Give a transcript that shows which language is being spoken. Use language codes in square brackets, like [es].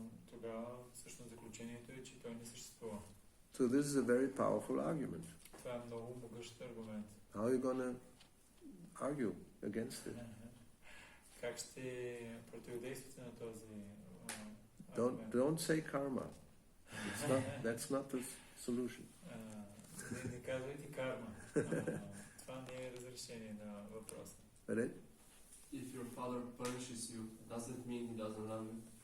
[bg] Тогава всъщност заключението е, че той не съществува. [en] So this is a very powerful argument. [bg] Това е много могъщ аргумент. [en] How are you going to argue against it? [bg] Как ще противодействате на този аргумент? [en] Don't say karma. That's not the solution. [bg] Не казвайте карма. Това не е разрешение на въпроса. [en] Right? If your father punishes you, doesn't mean he doesn't love you.